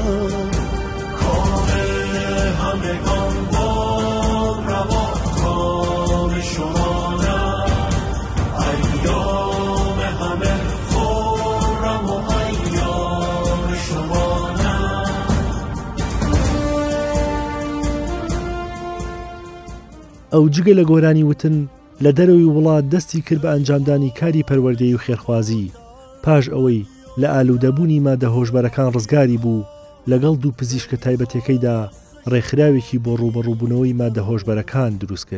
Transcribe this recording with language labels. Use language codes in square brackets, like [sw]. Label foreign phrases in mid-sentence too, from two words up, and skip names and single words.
[fa] کام همگان با روا کام شما نه، ایام همه خورم و ایام شما نه. [ckb] ئەو جگە لە گۆرانی وتن لە دەرەوەی وڵات دەستی کرد بە ئەنجامدانی کاری پەروەردەیی و خێرخوازی. پاش ئەوەی لە ئالوودەبوونی مادە هۆشبەرەکان ڕزگاری بوو لەگەڵ دوو پزیشکە تایبەتەکەیدا ڕێکخراوێکی بۆ ڕوبەڕووبوونەوەی مادە هۆشبەرەکان دروست کرد.